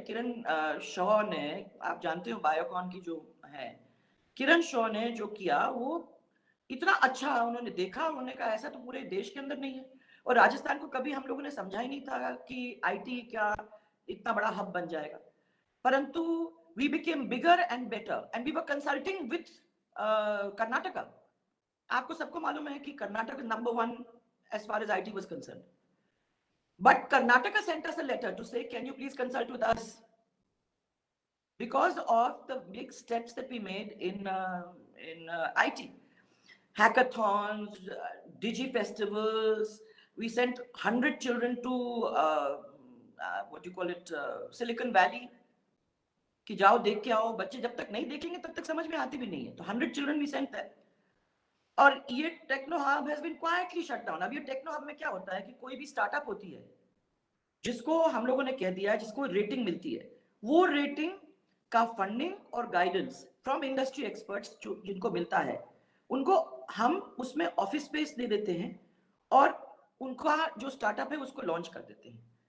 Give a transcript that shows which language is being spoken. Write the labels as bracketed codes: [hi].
[hi] किरण शॉ ने, आप जानते हो बायोकॉन की जो है, किरण शॉ ने जो किया वो इतना अच्छा उन्होंने देखा, उन्होंने कहा ऐसा तो पूरे देश के अंदर नहीं है। और राजस्थान को कभी हम लोगों ने समझा ही नहीं था कि आईटी क्या इतना बड़ा हब बन जाएगा, परंतु [en] we became bigger and better and we were consulting with Karnataka। [hi] आपको सबको मालूम है कि Karnataka number 1 [en] as far as IT was concerned, but Karnataka sent us a letter to say can you please consult with us because of the big steps that we made in IT, hackathons, digi festivals. We sent 100 children to what you call it, [hi] silicon valley, कि जाओ देख के आओ। बच्चे जब तक नहीं देखेंगे तब तक समझ में आती भी नहीं है। तो [en] 100 children we sent that. [hi] और ये techno hub [en] Has been quietly shut down. [hi] अब ये टेक्नो हब में क्या होता है कि कोई भी स्टार्टअप होती है जिसको हम लोगों ने कह दिया है, जिसको रेटिंग मिलती है, वो रेटिंग का फंडिंग और गाइडेंस फ्रॉम इंडस्ट्री एक्सपर्ट्स जिनको मिलता है, उनको हम उसमें ऑफिस स्पेस दे देते हैं और उनका जो स्टार्टअप है उसको लॉन्च कर देते हैं।